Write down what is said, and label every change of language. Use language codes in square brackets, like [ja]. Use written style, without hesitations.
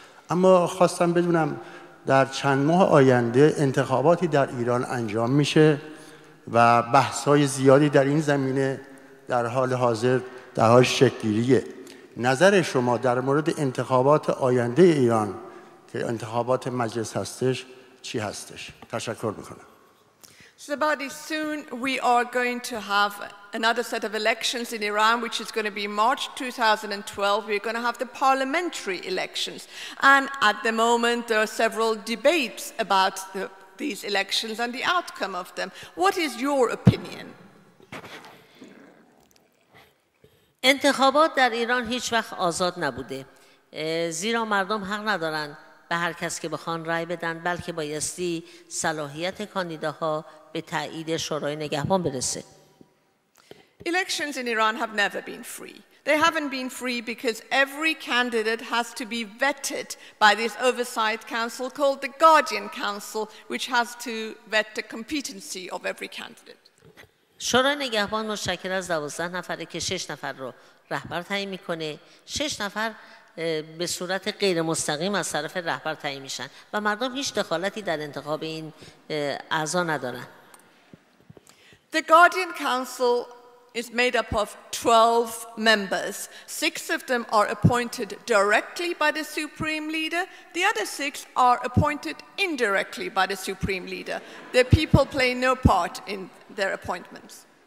[fa] اما خواستم بدونم در چند ماه آینده انتخاباتی در ایران انجام میشه و بحث‌های زیادی در این زمینه در حال حاضر در حال شکل‌گیریه. نظر شما در مورد انتخابات آینده ایران که انتخابات مجلس هستش چی هستش؟ تشکر میکنم. [en] So Ebadi, soon we are going to have another set of elections in Iran, which is going to be March 2012. We're going to have the parliamentary elections. And at the moment, there are several debates about these elections and the outcome of them. What is your opinion? [fa] انتخابات در ایران هیچ وقت آزاد نبوده، زیرا مردم حق ندارن به هر کس که بخوان رأی بدن، بلکه بایستی صلاحیت کاندیداها به تایید شورای نگهبان برسه. [en] Elections in Iran have never been free. They haven't been free because every candidate has to be vetted by this oversight council called the Guardian Council, which has to vet the competency of every candidate. [fa] شورای نگهبان مشکل از 12 نفره که 6 نفر رو رهبر تعیین میکنه، 6 نفر به صورت غیر مستقیم از طرف رهبر تعیین میشن و مردم هیچ دخالتی در انتخاب این اعضا ندارن. [en] The Guardian Council is made up of 12 members. 6 of them are appointed directly by the Supreme Leader. The other 6 are appointed indirectly by the Supreme Leader. The people play no part in their appointments.